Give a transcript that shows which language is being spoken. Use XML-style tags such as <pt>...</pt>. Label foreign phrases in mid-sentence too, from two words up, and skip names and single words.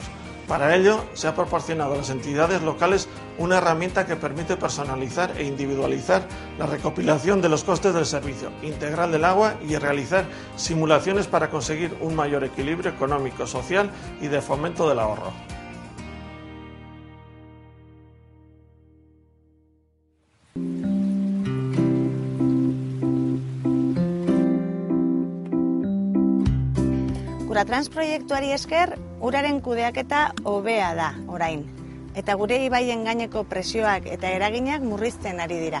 <es>Para ello, se ha proporcionado a las entidades locales una herramienta que permite personalizar e individualizar la recopilación de los costes del servicio integral del agua y realizar simulaciones para conseguir un mayor equilibrio económico, social y de fomento del ahorro.</es> <eu>Guratrans proiektuari esker, uraren kudeaketa hobea da orain, eta gure ibaien gaineko presioak eta eraginak murrizten ari dira.</eu>